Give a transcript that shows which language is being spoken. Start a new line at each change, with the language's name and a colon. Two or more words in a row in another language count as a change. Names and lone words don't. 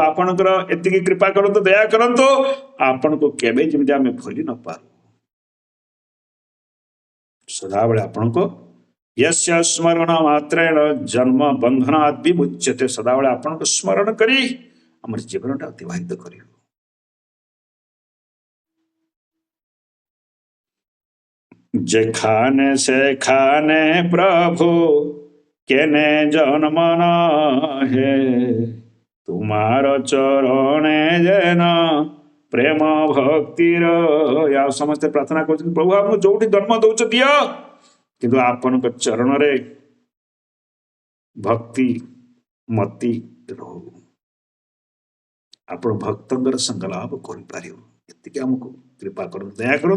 Odia: ଆପଣଙ୍କର ଏତିକି କୃପା କରନ୍ତୁ, ଦୟା କରନ୍ତୁ, ଆପଣଙ୍କୁ କେବେ ଯେମିତି ଆମେ ଭୁଲି ନ ପାରୁ। ସଦାବେଳେ ଆପଣଙ୍କୁ
Sanskrit: ୟସ୍ୟ ସ୍ମରଣ ମାତ୍ରେଣ ଜନ୍ମ ବନ୍ଧନାତ୍ ବିମୁଚ୍ୟତେ।
Odia: ସଦାବେଳେ ଆପଣଙ୍କୁ ସ୍ମରଣ କରି ଆମର ଜୀବନଟା ଅତିବାହିତ କରିବୁ।
Bangla: যেখানে সেখানে প্রভু কেনে জন্ম হে, তোমার চরণে যেন প্রেম ভক্তির।
Odia: ଆଉ ସମସ୍ତେ ପ୍ରାର୍ଥନା କରୁଛନ୍ତି, ପ୍ରଭୁ ଆମକୁ ଯୋଉଠି ଜନ୍ମ ଦଉଛ ଦିଅ, କିନ୍ତୁ ଆପଣଙ୍କ ଚରଣରେ ଭକ୍ତି ମତି ରହୁ, ଆପଣ ଭକ୍ତଙ୍କର ସଙ୍ଗ ଲାଭ କରିପାରିବୁ। ଏତିକି ଆମକୁ କୃପା କରନ୍ତୁ, ଦୟା କରନ୍ତୁ।